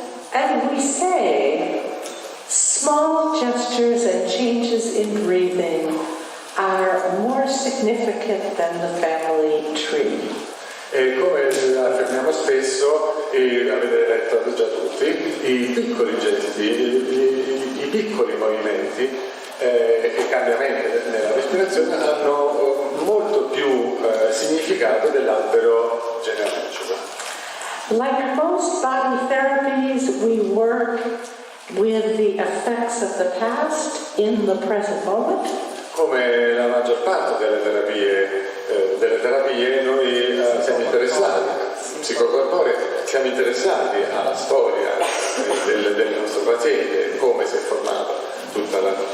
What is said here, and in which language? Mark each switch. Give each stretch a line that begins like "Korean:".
English: And we say small gestures and changes in breathing are more significant than the family tree.
Italian: E come affermiamo spesso, e avete letto già tutti, i piccoli gesti, i piccoli movimenti e cambiamenti nella respirazione hanno molto più significato dell'albero genealogico.
English: Like most body therapies, we work with the effects of the past in the present moment.
Italian: Come la maggior parte delle terapie noi siamo interessati, psicocorporee, siamo interessati alla storia del nostro paziente, come si è formata tutta la...